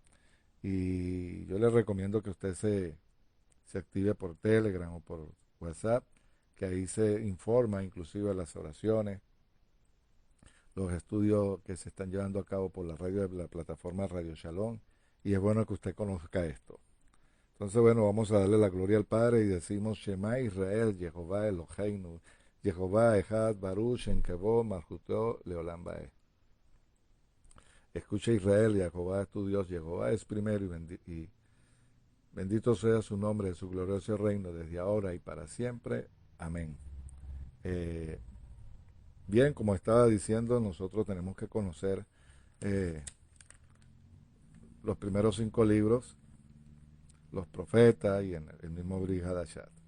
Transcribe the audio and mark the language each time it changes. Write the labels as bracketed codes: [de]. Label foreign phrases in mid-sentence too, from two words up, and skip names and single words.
[es] Y yo le recomiendo que usted se active por Telegram o por WhatsApp, que ahí se informa inclusive de las oraciones, los estudios que se están llevando a cabo por la radio de la plataforma Radio Shalom. Y es bueno que usted conozca esto. Entonces, bueno, vamos a darle la gloria al Padre y decimos [he] שמע ישראל, יהוה אלהינו, יהוה אחד ברוך שם כבוד מלכותו לעולם ועד. [es] Escucha Israel, Jehová es tu Dios, Jehová es primero y bendito sea su nombre de su glorioso reino desde ahora y para siempre. Amén. Eh, bien, como estaba diciendo, nosotros tenemos que conocer eh, los primeros 5 libros, los profetas y en el mismo [he] ברית חדשה.